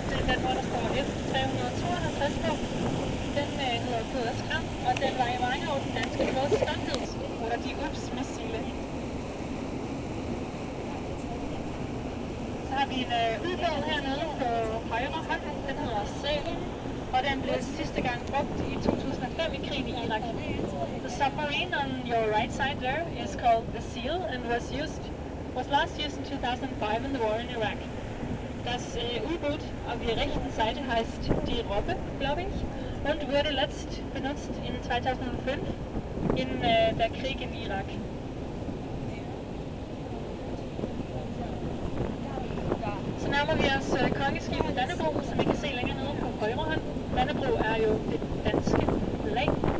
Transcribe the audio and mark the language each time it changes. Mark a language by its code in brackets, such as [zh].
[da] Det er den, hvor der står F352 på. Den hedder KS Kram, og den var i mange år den danske flådes stolthed, eller de UPS-missile. Så har vi en ubåd hernede på højre hånd. Den hedder Sælen, og den blev sidste gang brugt i 2005 i krigen i Irak. [en] The submarine on your right side there is called the Seal and was last used in 2005 in the war in Iraq. [de] Das U-Boot auf der rechten Seite heißt die Robbe, glaube ich, und wurde letzt benutzt in 2005 in der Krieg in Irak. [da] Så nærmer vi os kongeskibet Dannebrog, som I kan se længere nede på højre hånd. Dannebrog er jo det danske flag.